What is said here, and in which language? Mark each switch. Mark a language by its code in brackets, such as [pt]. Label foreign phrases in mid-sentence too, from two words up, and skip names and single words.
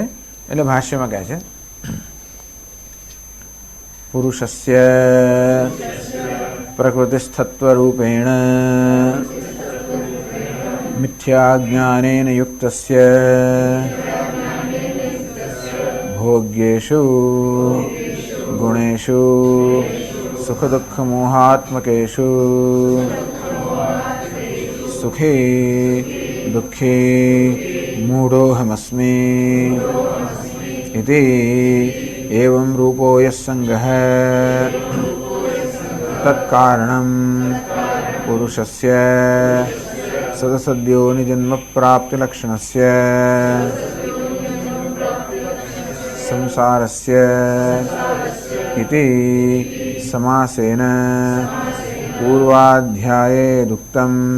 [gu] એટલે ભાષ્યમાં કહે છે [sa] પુરુષસ્ય પ્રકૃતિસ્થત્વરૂપેણ મિથ્યા જ્ઞાનેન યુક્તસ્ય ભોગ્યેષુ ગુણેષુ સુખ દુઃખ મોહાત્મકેષુ સુખી દુઃખી મૂઢોહમસ્મિ इति एवं रूपो यस्संगः तत्कारणं पुरुषस्य सदसद्योनिजन्म प्राप्तिलक्षणस्य संसारस्य इति समासेन पूर्वाध्याये दुक्तं